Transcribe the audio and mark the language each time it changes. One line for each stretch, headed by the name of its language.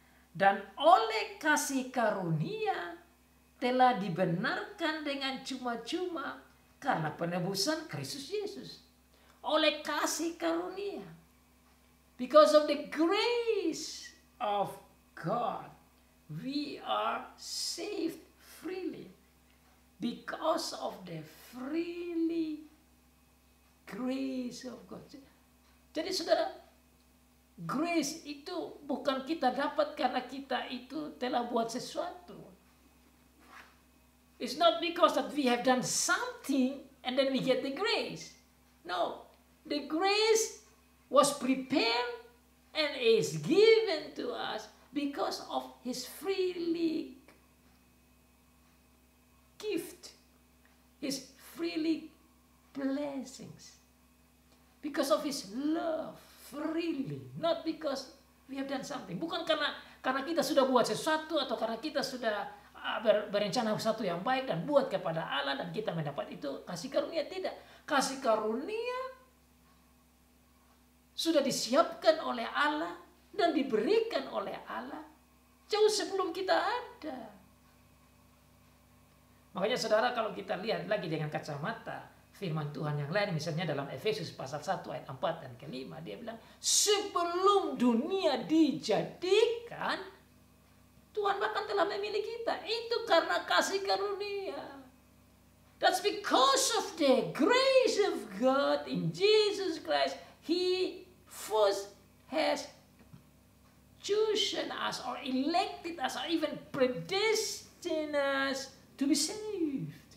Indonesian: Dan oleh kasih karunia telah dibenarkan dengan cuma-cuma karena penebusan Kristus Yesus. Oleh kasih karunia.
English: Because of the grace of God, we are saved freely. Because of the freely grace of God.
Indonesian: Jadi saudara, grace itu bukan kita dapat karena kita itu telah buat sesuatu.
English: It's not because that we have done something and then we get the grace. No, the grace was prepared and is given to us because of His freely gift, His freely blessings, because of His love, freely, not because we have done something.
Indonesian: Bukan karena kita sudah buat sesuatu atau karena kita sudah berencana sesuatu yang baik dan buat kepada Allah dan kita mendapat itu kasih karunia. Tidak, kasih karunia sudah disiapkan oleh Allah dan diberikan oleh Allah jauh sebelum kita ada. Makanya saudara, kalau kita lihat lagi dengan kacamata firman Tuhan yang lain, misalnya dalam Efesus pasal 1 ayat 4 dan ke-5, dia bilang, sebelum dunia dijadikan, Tuhan bahkan telah memilih kita. Itu karena kasih karunia.
English: That's because of the grace of God in Jesus Christ. He first has chosen us or elected us or even predestined us to be saved.